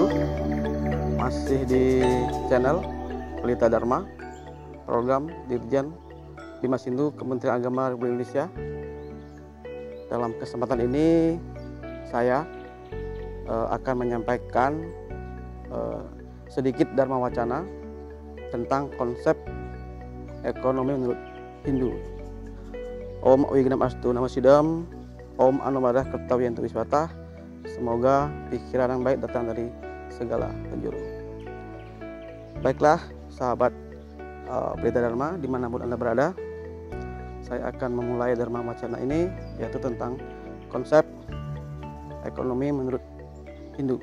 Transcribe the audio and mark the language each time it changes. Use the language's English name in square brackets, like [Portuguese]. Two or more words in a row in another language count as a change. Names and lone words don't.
[Indonesian] Masih di channel Pelita Dharma, program Dirjen Dimas Hindu Kementerian Agama Republik Indonesia. Dalam kesempatan ini saya akan menyampaikan sedikit Dharma Wacana tentang konsep ekonomi menurut Hindu. [Sanskrit] Om Wignam Astu Nama Sidam, Om Anumadah Kertawiyantu Wiswata. [Indonesian] Semoga pikiran yang baik datang dari segala penjuru. Baiklah sahabat Pelita Dharma dimanapun Anda berada, saya akan memulai Dharma Wacana ini, yaitu tentang konsep ekonomi menurut Hindu.